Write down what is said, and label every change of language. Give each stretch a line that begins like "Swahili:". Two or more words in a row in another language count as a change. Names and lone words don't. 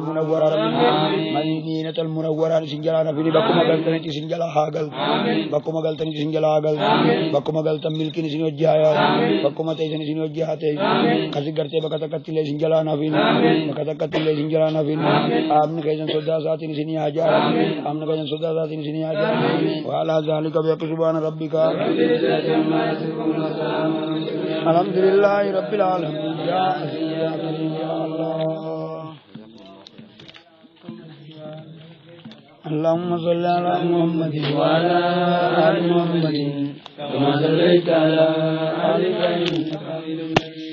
Oromo: munawwaraa
Arabic: ربِّ المدينة المنورة
Oromo: isin jalaa nafini bakkuma galtanitti isin jalaa haa galtu bakkuma galtanitti isin jalaa haa galtu bakkuma galtan milkiin isin hojii haa yaadu bakkuma teessan isin hojii haa ta'e kasi gartee bakka takkatti illee isin jalaa nafini bakka takkatti illee isin jalaa nafini qaamni keessan sodaa isaatiin isin haa jaalatu qaamni keessan sodaa isaatiin isin haa jaalatu waalaa zaalika beeku
Arabic: سبحان ربك الحمد لله رب العالمين يا عزيز يا كريم يا الله اللهم صل على محمد وعلى آل محمد كما صليت على آل إبراهيم